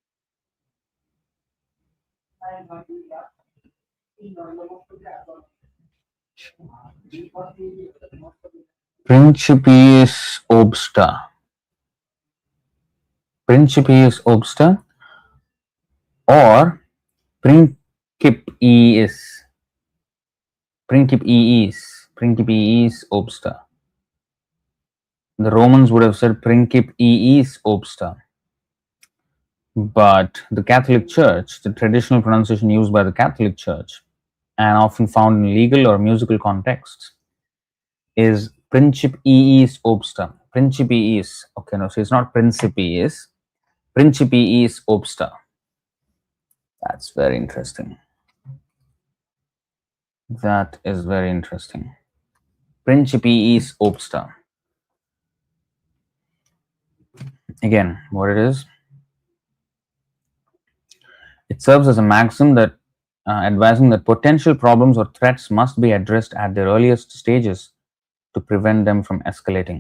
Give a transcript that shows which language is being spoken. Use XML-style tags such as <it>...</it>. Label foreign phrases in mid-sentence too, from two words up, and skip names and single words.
<la>Principiis obsta. Principiis obsta or principiis. Principiis obsta.</la> <en>The Romans would have said</en> <la>principiis obsta.</la> <en>But the Catholic Church, the traditional pronunciation used by the Catholic Church and often found in legal or musical contexts, is</en> <la>principiis obsta.</la> <en>Principiis. Okay, no, so it's not principiis.</en> <la>Principiis obsta.</la> <en>That's very interesting. That is very interesting.</en> <la>Principiis obsta.</la> <en>Again, what it is? It serves as a maxim that advising that potential problems or threats must be addressed at their earliest stages to prevent them from escalating.</en>